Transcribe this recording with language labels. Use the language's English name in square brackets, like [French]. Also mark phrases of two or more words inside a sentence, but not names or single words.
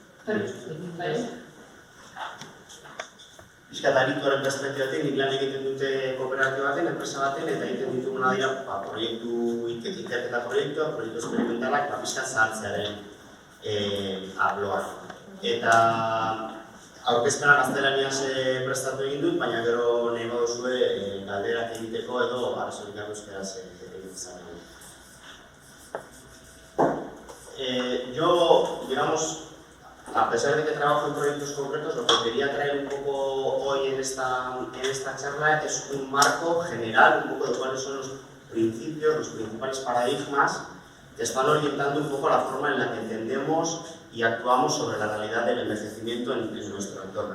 [Basque] Pixkat adituaren perspektibatik nik lan egiten dute kooperatiba baten, enpresa baten, eta egiten dituguna dira proiektu ikerketa proiektu esperimentalak pixkat zahartzearen arloan. Eta aurkezpena gaztelaniaz prestatu egin dut, baina gero nahi baduzue galderak egiteko edo arazorik euskaraz egin zaren. [Spanish] Yo, digamos, a pesar de que trabajo en proyectos concretos, lo que quería traer un poco hoy en esta charla es un marco general, un poco de cuáles son los principios, los principales paradigmas que están orientando un poco la forma en la que entendemos y actuamos sobre la realidad del envejecimiento en nuestro entorno.